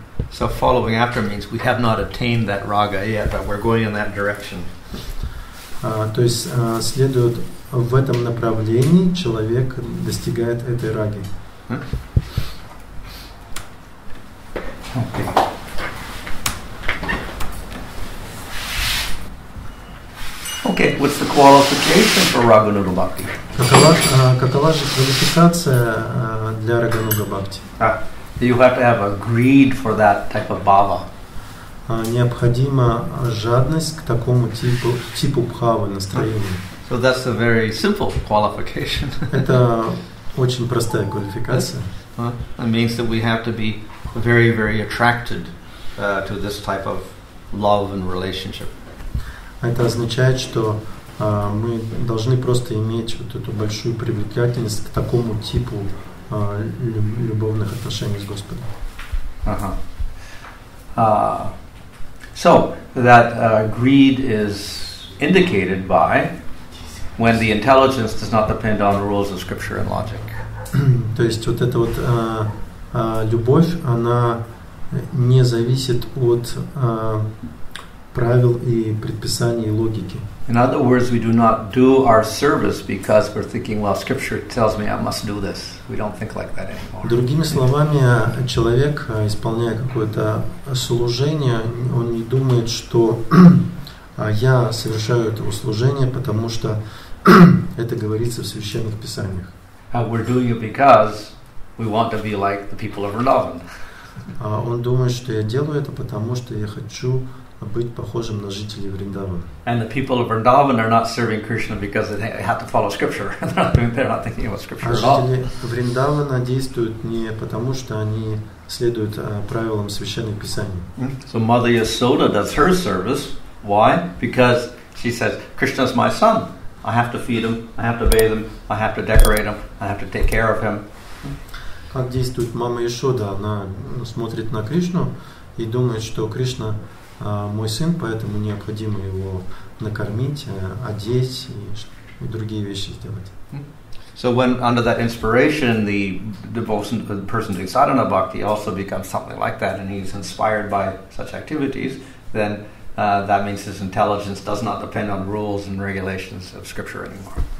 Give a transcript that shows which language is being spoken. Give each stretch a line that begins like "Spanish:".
English: So following after means we have not attained that raga yet, but we're going in that direction.
Russian: То есть следует в этом направлении, человек достигает этой раги.
English: Okay. Okay, what's the qualification for Raganuga Bhakti?
Russian: Какова же квалификация для Рагануга Бхакти?
English: You have to have a greed for that type of bhava.
Russian: Необходима жадность к такому типу бхавы, настроения.
English: So that's a very simple qualification.
Russian: Это очень простая квалификация.
English: It means that we have to be very, very attracted to this type of love and relationship.
Russian: Это означает, что мы должны просто иметь вот эту большую привлекательность к такому типу любовных отношений с Господом.
English: So that greed is indicated by when the intelligence does not depend on the rules of scripture and logic.
Russian: То есть вот эта вот любовь, она не зависит от правил и предписаний и логики.
English: In other words, we do not do our service because we're thinking, well, scripture tells me I must do this. We don't think like that anymore.
Russian: Другими словами, человек, исполняя какое-то служение, он не думает, что я совершаю это служение, потому что это говорится в священных писаниях.
English: We're doing it because we want to be like the people of Vrindavan.
Russian: Он думает, что я делаю это, потому что я хочу быть похожим на жителей Вриндавана.
English: And the people of Vrindavan are not serving Krishna because they have to follow scripture. They're not thinking about scripture at all.
Russian: Жители Вриндавана действуют не потому, что они следуют правилам священных писаний.
English: So Mother Yasoda does her service. Why? Because she says, Krishna is my son. I have to feed him, I have to bathe him, I have to decorate him, I have to take care of him.
Russian: Как действует мама Яшода? Она смотрит на Кришну и думает, что Кришна мой сын, поэтому необходимо его накормить, одеть и другие вещи сделать.
English: So when under that inspiration, the person doing sadhana bhakti also becomes something like that, and he's inspired by such activities, then that means his intelligence does not depend on rules and regulations of scripture anymore.